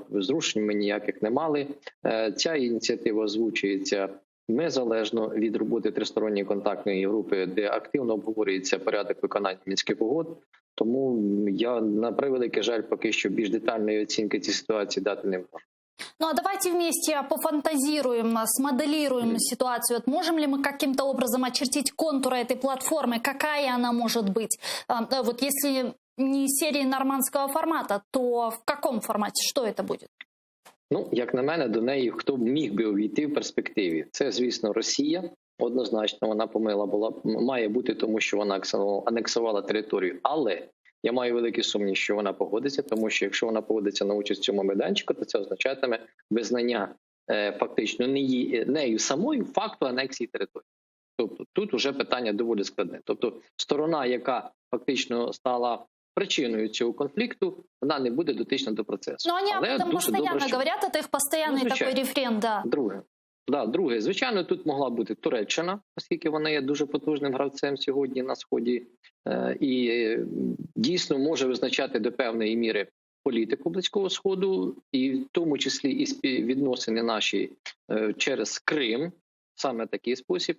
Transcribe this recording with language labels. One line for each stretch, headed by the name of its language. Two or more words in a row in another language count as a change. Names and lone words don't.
Ukrainian: Зрушень ми ніяких не мали. Ця ініціатива озвучується незалежно від роботи тристоронньої контактної групи, де активно обговорюється порядок виконання Мінських угод. Тому я, на превеликий жаль, поки що більш детальної оцінки цієї ситуації дати не можу.
Russian: Ну а давайте вместе пофантазируем, смоделируем ситуацию. Вот можем ли мы каким-то образом очертить контуры этой платформы? Какая она может быть? Вот если не серии нормандского формата, то в каком формате? Что это будет?
Ukrainian: Ну, як на мене, до неї хто б міг би увійти в перспективі? Це, звісно, Росія. Однозначно, вона має бути, тому що вона анексувала територію. Але я маю великий сумнів, що вона погодиться, тому що якщо вона погодиться на участь в цьому майданчику, то це означатиме визнання фактично нею самою факту анексії території. Тобто тут уже питання доволі складне. Тобто сторона, яка фактично стала причиною цього конфлікту, вона не буде дотична до процесу.
Russian: Но они об этом постоянно говорят, это их постоянный такой рефрен, да.
Ukrainian: Друге, звичайно, тут могла бути Туреччина, оскільки вона є дуже потужним гравцем сьогодні на Сході, і дійсно може визначати до певної міри політику Близького Сходу, і в тому числі і відносини наші через Крим, саме такий спосіб.